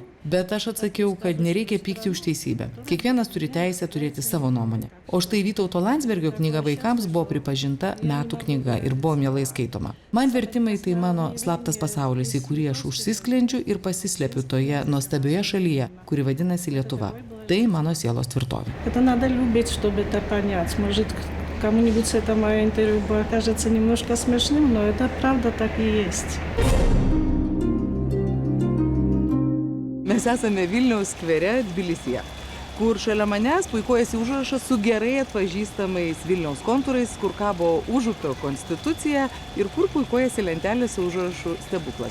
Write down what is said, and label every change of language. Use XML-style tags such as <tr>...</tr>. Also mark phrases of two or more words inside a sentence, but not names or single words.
<lt>Bet aš atsakiau, kad nereikia pykti už teisybę. Kiekvienas turi teisę turėti savo nuomonę. O štai Vytauto Landsbergio knyga vaikams buvo pripažinta metų knyga ir buvo mielai skaitoma. Man vertimai tai mano slaptas pasaulis, į kurį aš užsisklendžiu ir pasislepiu toje nuostabioje šalyje, kuri vadinasi Lietuva. Tai mano sielos tvirtovė.</lt> <ru>Это надо любить, чтобы это понять. Может, кому-нибудь это мое интервью покажется немножко смешным, но это правда так и есть.</ru> <lt>Mes esame Vilniaus skvere Tbilisyje, kur šalia manęs puikuojasi užrašas su gerai atpažįstamais Vilniaus kontūrais, kur kabo Užupio konstitucija ir kur puikuojasi lentelė su užrašu stebuklas.</lt>